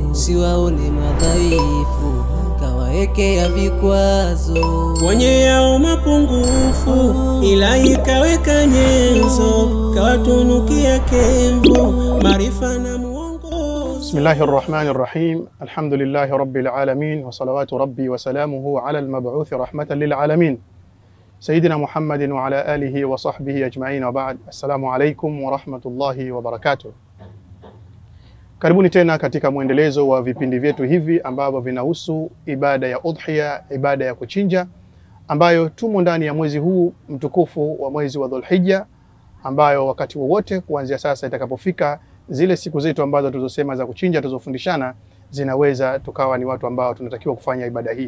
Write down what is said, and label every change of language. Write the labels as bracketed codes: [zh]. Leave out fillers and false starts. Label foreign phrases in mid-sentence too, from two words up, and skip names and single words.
[sw] siwaone madhaifu, kawaekea vikwazo. Wenye yao mapungufu, Ilahi kaweka nyenzo, kawatunukia kenzo, maarifa na muongozo. [ar] بسم الله الرحمن الرحيم الحمد لله رب العالمين والصلوات ربي وسلامه على المبعوث رحمة للعالمين سيدنا محمد وعلى آله وصحبه أجمعين وبعد. السلام عليكم ورحمة الله وبركاته. [sw] Karibuni tena katika muendelezo wa vipindi vyetu hivi ambavyo vinahusu ibada ya udhiya, ibada ya kuchinja, ambayo tumo ndani ya mwezi huu mtukufu wa mwezi wa Dhulhijja, ambayo wakati wowote kuanzia sasa itakapofika zile siku zetu ambazo tulizosema za kuchinja tulizofundishana, zinaweza tukawa ni watu ambao tunatakiwa kufanya ibada hii.